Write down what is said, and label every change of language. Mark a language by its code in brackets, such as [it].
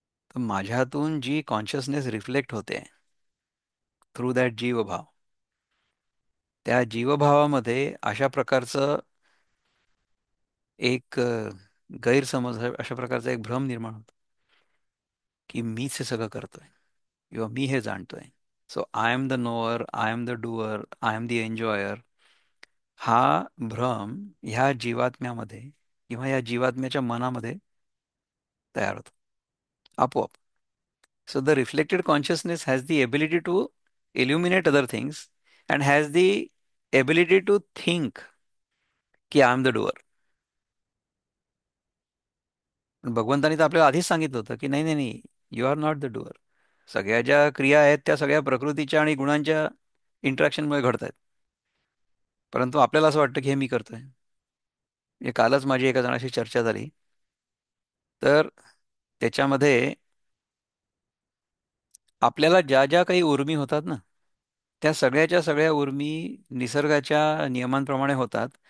[mr] तर माझ्यातून जी consciousness reflect होते through that जीवभाव, त्या जीवभावामध्ये अशा प्रकारचं एक गैरसमज अशा प्रकारचा एक भ्रम निर्माण होतो की मीच हे सगळं करतोय किंवा मी हे जाणतोय. [en] So I am the knower, I am the doer, I am the enjoyer. [mr] हा भ्रम ह्या जीवात्म्यामध्ये किंवा या जीवात्म्याच्या मनामध्ये तयार होतो आपोआप. [en] So the reflected consciousness has the ability to illuminate other things and has the ability to think की I am the doer. [mr] पण भगवंतानी तर आपल्याला आधीच सांगितलं होतं की नाही नाही नाही, you R not the doer. सगळ्या ज्या क्रिया आहेत त्या सगळ्या प्रकृतीच्या आणि गुणांच्या इंटरॅक्शनमुळे घडत आहेत. परंतु आपल्याला असं वाटतं की हे मी करतोय. म्हणजे कालच माझी एका जणाशी चर्चा झाली, तर त्याच्यामध्ये आपल्याला ज्या ज्या काही उर्मी होतात ना, त्या सगळ्याच्या सगळ्या उर्मी निसर्गाच्या नियमांप्रमाणे होतात.